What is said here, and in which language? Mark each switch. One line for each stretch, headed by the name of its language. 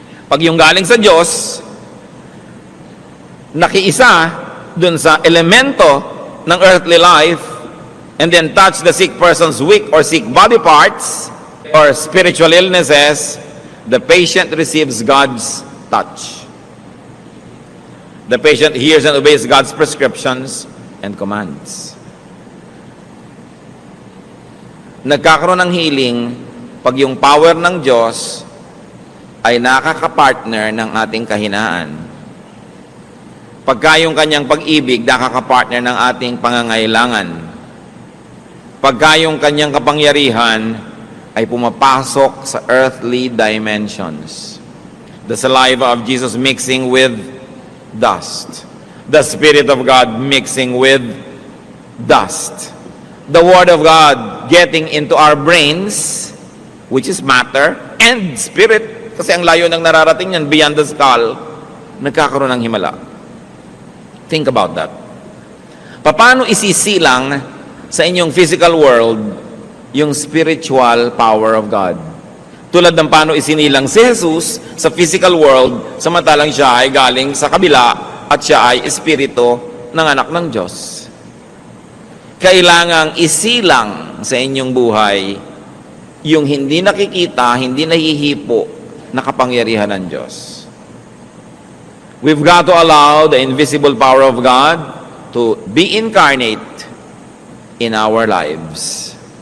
Filipino: Pag yung galing sa Diyos, nakiisa dun sa elemento ng
English: earthly life and then touch the sick person's weak or sick body parts or spiritual illnesses, the patient receives God's touch. The patient hears and obeys God's prescriptions and commands.
Filipino: Nagkakaroon ng healing pag yung power ng Diyos ay nakakapartner ng ating kahinaan. Pagka yung kanyang pag-ibig nakakapartner ng ating pangangailangan. Pagka yung kanyang kapangyarihan ay pumapasok sa earthly dimensions.
English: The saliva of Jesus mixing with dust. The Spirit of God mixing with dust. The Word of God getting into our brains, which is matter, and spirit,
Filipino: kasi ang layo ng nararating yan,
English: beyond the skull, nagkakaroon ng himala. Think about that.
Filipino: Paano isisilang sa inyong physical world yung spiritual power of God? Tulad ng paano isinilang si Jesus sa physical world, samantalang siya ay galing sa kabila at siya ay espiritu ng anak ng Diyos. Kailangang isilang sa inyong buhay yung hindi nakikita, hindi nahihipo na kapangyarihan ng Diyos.
English: We've got to allow the invisible power of God to be incarnate in our lives.